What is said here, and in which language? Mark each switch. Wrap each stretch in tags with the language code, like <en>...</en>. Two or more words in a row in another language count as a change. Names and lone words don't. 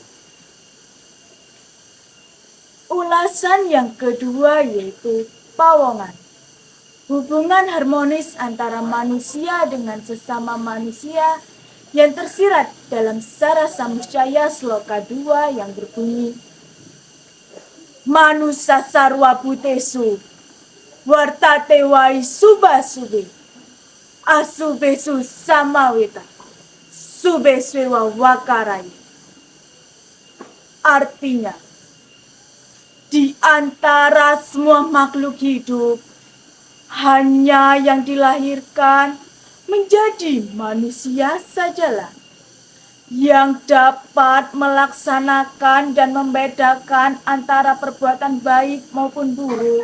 <id>Ulasan yang kedua yaitu pawongan. Hubungan harmonis antara manusia dengan sesama manusia yang tersirat dalam Sara Samuscaya Sloka 2 yang berbunyi,</id> <sa>Manusa sarwa bhutesu, wartate wai subasube, asubesu samaweta, subeswewa wakarai.</sa> <id>Artinya, di antara semua makhluk hidup, hanya yang dilahirkan menjadi manusia sajalah yang dapat melaksanakan dan membedakan antara perbuatan baik maupun buruk.</id>